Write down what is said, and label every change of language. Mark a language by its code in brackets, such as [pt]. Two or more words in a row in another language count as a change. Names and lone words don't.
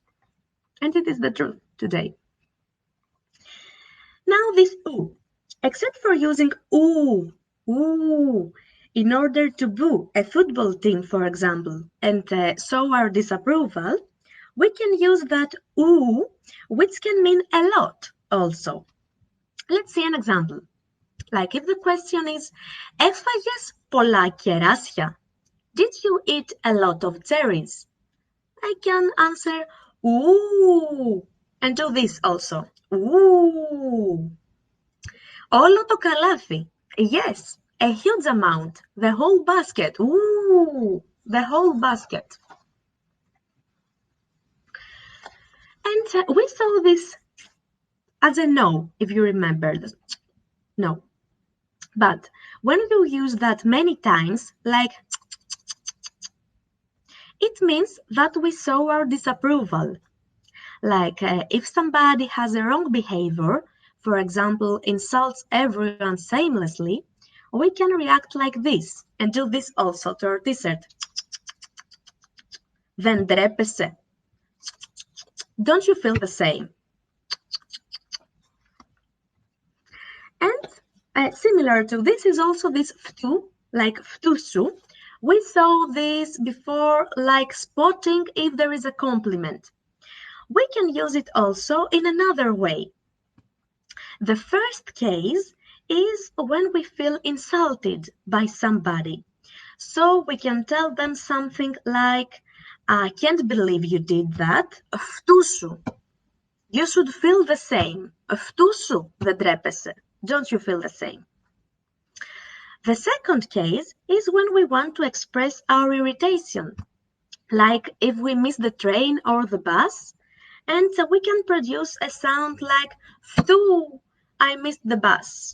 [en] And it is the truth today. Now this oo, except for using ooh, ooh, in order to boo a football team, for example, and show our disapproval, we can use that ooh, which can mean a lot also. Let's see an example. Like if the question is, [el] έφαγες πολλά κεράσια? [en] Did you eat a lot of cherries? I can answer, ooh, and do this also, ooh. [el] Όλο το καλάθι. [en] Yes, a huge amount. The whole basket. Ooh, the whole basket. And we saw this as a no, if you remember. No. But when you use that many times, like, it means that we show our disapproval. Like if somebody has a wrong behavior, for example, insults everyone shamelessly, we can react like this and do this also to our t-shirt. [el] Δεν ντρέπεσαι. [en] Don't you feel the same? And similar to this is also this ftu, like ftusu. We saw this before, like spotting if there is a compliment. We can use it also in another way. The first case is when we feel insulted by somebody. So we can tell them something like, I can't believe you did that. [el] Φτούσου. [en] You should feel the same. [el] Φτούσου δεν τρέπεσαι. [en] Don't you feel the same? The second case is when we want to express our irritation. Like if we miss the train or the bus, and we can produce a sound like φτού, I missed the bus.